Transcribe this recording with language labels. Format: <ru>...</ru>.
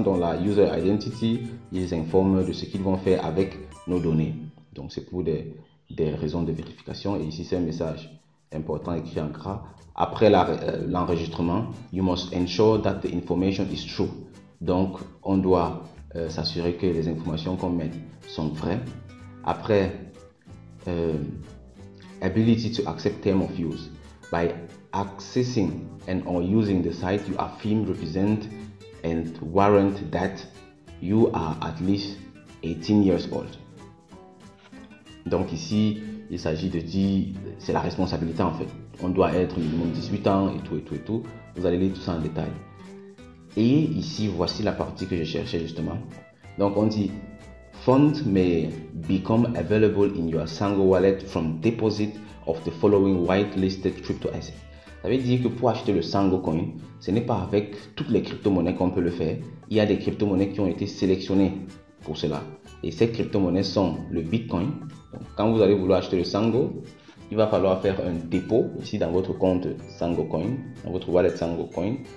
<fr>Dans la User Identity, ils informent de ce qu'ils vont faire avec nos données. Donc, c'est pour des raisons de vérification. Et ici, c'est un message important écrit en gras. Après l'enregistrement,</fr> <en>you must ensure that the information is true.</en> <fr>Donc, on doit s'assurer que les informations qu'on met sont vraies.</fr> <en>Après, ability to accept term of use. By accessing and or using the site, you affirm, represent and warrant that you are at least 18 years old.</en> <fr>Donc ici, il s'agit de dire, c'est la responsabilité en fait. On doit être minimum 18 ans et tout. Vous allez lire tout ça en détail. Et ici, voici la partie que je cherchais justement. Donc on dit,</fr> <en>funds may become available in your Sango wallet from deposit of the following whitelisted crypto assets.</en> <fr>Ça veut dire que pour acheter le Sango Coin, ce n'est pas avec toutes les crypto-monnaies qu'on peut le faire. Il y a des crypto-monnaies qui ont été sélectionnées pour cela. Et ces crypto-monnaies sont le Bitcoin. Donc, quand vous allez vouloir acheter le Sango, il va falloir faire un dépôt ici dans votre compte Sango Coin, dans votre wallet Sango Coin.</fr>